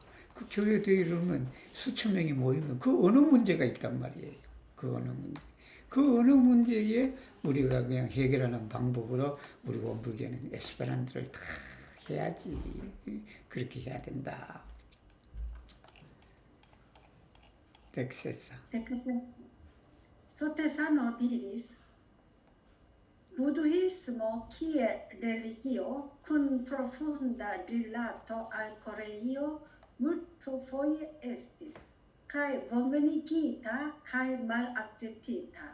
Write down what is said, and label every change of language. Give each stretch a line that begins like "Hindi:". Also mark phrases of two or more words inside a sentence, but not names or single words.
Korean: 그 교회 대회로는 수천 명이 모이면 그 어느 문제가 있단 말이에요. 그 어느 문제. 그 어느 문제에 우리가 그냥 해결하는 방법으로 우리 원불교는 에스페란토를 다 해야지. 그렇게 해야 된다. 덱세사.
Esperanto: Sotesano diris, Buddhismo kiel religio kun profunda rilato al Koreio multofoje estis, kaj bonvenigita kaj malakceptita.